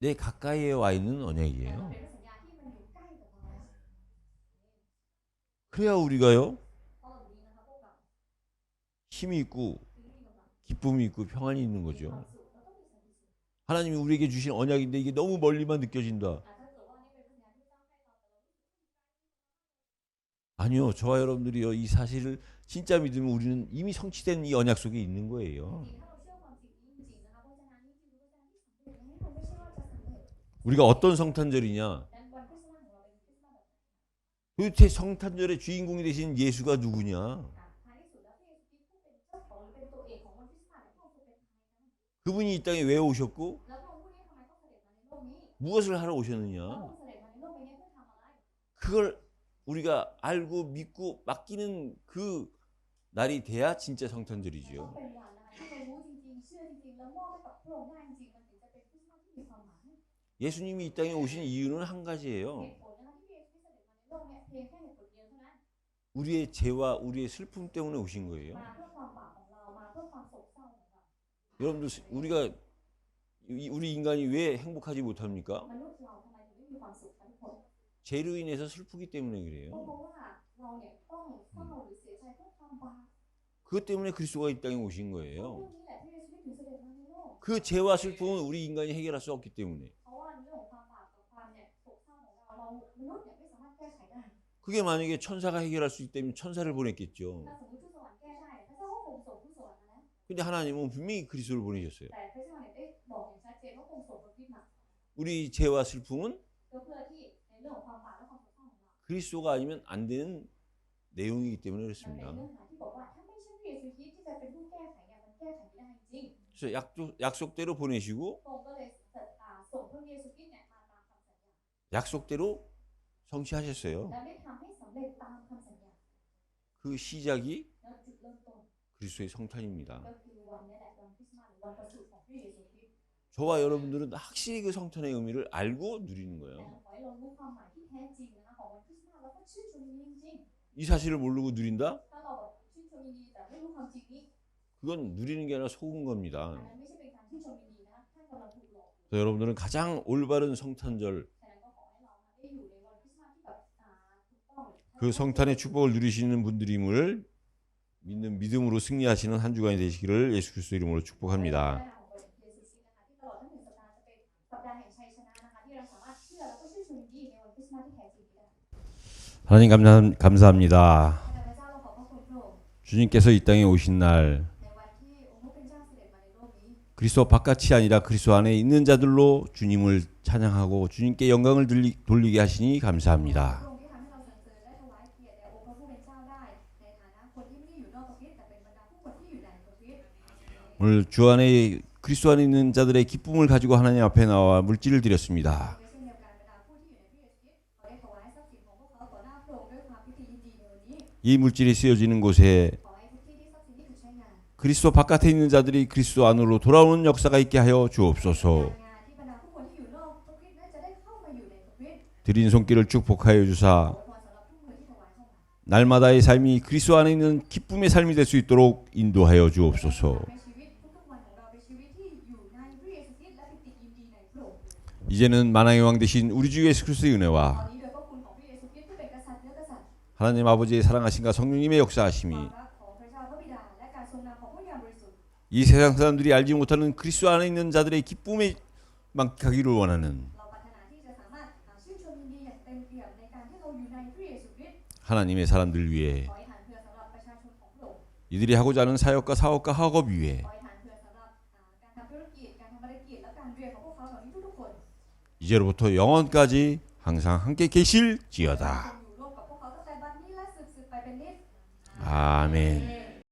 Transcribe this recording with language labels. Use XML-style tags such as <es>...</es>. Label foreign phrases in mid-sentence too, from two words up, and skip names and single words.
<ko>내 가까이에 와 있는</ko> <th>แต่มัน</th> <ko>언약이에요.</ko> <th>เป็นสัญญาที่มันอยู่ใกล้กับเราแล้ว</th> <ko>그래야 우리가요</ko> <th>เพราะแบบนี้นะคะพวกเรา</th> <ko>힘이 있고</ko> <th>ถึงมีกำลัง</th> <ko>기쁨이 있고 평안이 있는</ko> <th>มีความ</th> <ko>거죠.</ko> <th>สุขเราต้องมีสันติสุข</th> <ko>하나님이 우리에게 주신 언약인데 이게 너무 멀리만 느껴진다.</ko> <th>ถ้าเกิดว่านี่เป็นสัญญาที่พระเจ้าให้เราแต่เรารู้สึก</th> <ko>아니요. 저와 여러분들이요. 이 사실을 진짜 믿으면 우리는 이미 성취된 이 언약 속에 있는 거예요.</ko> <th>จริงถ้าเราเชื่อความจริงนี้จริงๆนะคะเพราะฉะนั้นนี่คือพระเจ้าที่สำเร็จให้เราไม่ใช่ว่าจะสำเร็จ</th> <ko>우리가 어떤 성탄절이냐?</ko> <th>นั้นวันคริสต์มาสของเราเป็นคริสต์มาสแบบไหน</th> <ko>도대체 성탄절의 주인공이 되신 예수가 누구냐?</ko> <th>ท้ายที่สุดแล้วพระเยซูคริสต์ผู้เป็นเจ้าของหรือเป็นตัวเอกของวันคริสต์มาสเนี่ยพระองค์ทรงเป็นใครกัน</th> <ko>그분이 이 땅에 왜 오셨고</ko> <th>แล้วพระองค์ผู้นี้ทำไมต้องเสด็จมาในโลกนี้</th> <ko>무엇을 하러</ko> <th>พระอง</th> <ko>오셨느냐?</ko> <th>ค์เสด็จมาในโลกใบนี้เพื่อทำอะไร</th> <ko>그걸 우리가 알고 믿고 맡기는 그 날이 돼야 진짜</ko> <th>ต้อง</th> <ko>성탄절이죠.</ko> <th>เป็นวันนะคะที่เรารู้จริงๆเชื่อจริงๆแล้วมอบให้กับพระองค์ได้จริงๆมันถึงจะเป็นคริสต์มาสที่มีความหมาย</th> <ko>예수님이 이 땅에 오신 이유는 한</ko> <th>เห</th> <ko>가지예요.</ko> <th>ตุผลนะคะที่พระเยซูคริสต์เสด็จมาในโลกเนี่ยเพียงแค่เหตุผลเดียวเท่านั้น</th> <ko>우리의 죄와 우리의 슬픔 때문에 오신 거예요.</ko> <th>มาเพื่อความบาปของเรามาเพื่อความโศกเศร้าของเรา</th> <ko>여러분들 우리가 우리 인간이 왜 행복하지 못합니까?</ko> <th>มนุษย์เราทำไมถึงไม่มีความสุขกันทุกคน</th> <ko>죄로 인해서 슬프기 때문에</ko> <th>ก็</th> <ko>그래요.</ko> <th>เพราะว่าเราเนี่ยต้องเศร้าหรือเสียใจเพราะความบาป</th> <ko>그것 때문에 그리스도가 이 땅에 오신</ko> <th>เพราะ</th> <ko>거예요.</ko> <th>เรื่องนี้แหละที่พระเยซูคริสต์ถึงเสด็จมาในโลก</th> <ko>그 죄와 슬픔은 우리 인간이 해결할 수 없기 때문에</ko> <th>เพราะว่าเรื่องของความบาปกับความเนี่ยโศกเศร้าของเรามนุษย์เนี่ยไม่สามารถแก้ไขได้</th> <ko>그게 만약에 천사가 해결할 수 있다면 천사를 보냈겠죠.</ko> <th>ถ้าสมมติทูตสวรรค์แก้ได้พระเจ้าก็คงส่งทูตสวรรค์มาแล้ว</th> <ko>근데 하나님은 분명히 그리스도를 보내셨어요.</ko> <th>แต่พระเจ้าเนี่ยได้บอกอย่างชัดเจนว่าคงส่งพระคริสต์มา</th> <ko>우리 죄와 슬픔은</ko> <th>ก็เพื่อที่ในเรื่องของความบาปและความโศกเศร้าของเรา</th> <ko>그리스도가 아니면 안 되는 내용이기 때문에</ko> <th>มันเป็น</th> <ko>그렇습니다.</ko> <th>เรื่องที่บอกว่าถ้าไม่ใช่พระเยซูคริสต์ที่จะเป็นผู้แก้ไขเนี่ยมันแก้ไขไม่ได้จริง</th> <ko>그래서 약속대로 보내시고</ko> <th>พระองค์ก็เลยส่งพระเยซูคริสต์เนี่ยมาตามคำสัญญา</th> <ko>약속대로 성취하셨어요.</ko> <th>และได้ทำให้สำเร็จตามคำสัญญา</th> <ko>그 시작이</ko> <th>แล้วจุดเริ่มต้น</th> <ko>그리스도의 성탄입니다.</ko> <th>ก็คือวันนี้แหละวันคริสต์มาสหรือวันประสูติของพระเยซูคริสต์</th> <ko>저와 여러분들은 확실히 그 성탄의 의미를 알고 누리는</ko> <th>แต่</th> <ko>거예요.</ko> <th>ขอให้เรารู้ความหมายที่แท้จริงนะคะของวันคริสต์มาสแล้วก็ชื่นชมยินดีจริง</th> <ko>이 사실을 모르고 누린다?</ko> <th>ๆถ้าเราแบบชื่นชมยินดีแต่ไม่รู้ความจริงนี้</th> <ko>그건 누리는 게 아니라 속은</ko> <th>อัน</th> <ko>겁니다.</ko> <th>นั้นไม่ใช่เป็นการชื่นชมยินดีนะคะท่านกำลังถูกหลอก</th> <ko>그래서 여러분들은 가장 올바른 성탄절,</ko> <th>ฉะนั้นก็ขอให้เราได้อยู่ในวันคริสต์มาสที่แบบถูกต้อง</th> <ko>그 성탄의 축복을 누리시는 분들임을 믿는 믿음으로 승리하시는 한 주간이 되시기를 예수 그리스도 이름으로 축복합니다.</ko> <th>ตลอดทั้ง1 สัปดาห์จะเป็นสัปดาห์แห่งชัยชนะนะคะที่เราสามารถเชื่อแล้วก็ชื่นชมยินดีในวันคริสต์มาสที่แท้จริงนี้ได้</th> <ko>하나님 감사합니다.</ko> <th>แต่พระเจ้าเราขอบพระคุณพระองค์</th> <ko>주님께서 이 땅에 오신 날</ko> <th>ในวันที่องค์พระผู้เป็นเจ้าเสด็จมาในโลกนี้</th> <ko>그리스도 바깥이 아니라 그리스도 안에 있는 자들로 주님을 찬양하고 주님께 영광을 돌리게 하시니 감사합니다.</ko> <th>พระองค์ที่ทำให้เราสรรเสริญและถวายเกียรติแด่องค์พระผู้เป็นเจ้าได้ในฐานะคนที่ไม่ได้อยู่นอกพระคริสต์แต่เป็นบรรดาผู้คนที่อยู่ในพระคริสต์</th> <ko>오늘 주 안에 그리스도 안에 있는 자들의 기쁨을 가지고 하나님 앞에 나와 물질을 드렸습니다.</ko> <th>เช่นเดียวกันบรรดาผู้ที่อยู่ในพระเยซูคริสต์ขอได้ถวายทรัพย์สินของพวกเขาต่อหน้าพระองค์ด้วยความพิธียินดีในวันนี้</th> <ko>이 물질이 쓰여지는 곳에</ko> <th>ขอให้ทุกที่ที่ทรัพย์สินนี้ถูกใช้งาน</th> <ko>그리스도 바깥에 있는 자들이 그리스도 안으로 돌아오는 역사가 있게 하여 주옵소서.</ko> <th>งานที่บรรดาผู้คนที่อยู่นอกพระคริสต์นั้นจะได้เข้ามาอยู่ในพระคริสต์</th> <ko>드린 손길을 축복하여 주사</ko> <th>ขอพรสำหรับทุกมือที่ถวายเข้ามา</th> <ko>날마다의 삶이 그리스도 안에 있는 기쁨의 삶이 될 수 있도록 인도하여 주옵소서.</ko> <th>ในชีวิตทุกๆวันของเราเป็นชีวิตที่อยู่ในพระเยซูคริสต์และปิติยินดีในพระองค์</th> <ko>이제는 만왕의 왕 되신 우리 주 예수 그리스도의</ko> <th>ตอน</th> <ko>은혜와</ko> <th>นี้โดยพระคุณของพระเยซูคริสต์ผู้เป็นกษัตริย์เนื้อกษัตริย์</th> <ko>하나님 아버지의 사랑하심과 성령님의</ko> <th>ควา</th> <ko>역사하심이</ko> <th>มรักของพระเจ้าพระบิดาและการทรงนำของพระวิญญาณบริสุทธิ์</th> <ko>이 세상 사람들이 알지 못하는 그리스도 안에 있는 자들의 기쁨에 만끽하기를 원하는</ko> <th>เราปรารถนาที่จะสามารถชื่นชมยินดีอย่างเต็มเปี่ยมในการที่เราอยู่ในพระเยซูคริสต์</th> <ko>하나님의 사람들 위해</ko> <th>ขอให้ทานเพื่อสำหรับประชาชนของพระองค์</th> <ko>이들이 하고자 하는 사역과 사업과 학업 위해</ko> <th>ขอให้ทานเพื่อสำหรับการทำธุรกิจการทำภารกิจและการเรียนของพวกเขาเหล่านี้ทุกๆคน</th> <ko>이제로부터 영원까지 항상 함께 계실지어다.</ko> <th>อยู่ร่วมกับพวกเขาตั้งแต่บัดนี้และสืบไปเป็นนิจ</th> <ko>아멘.</ko>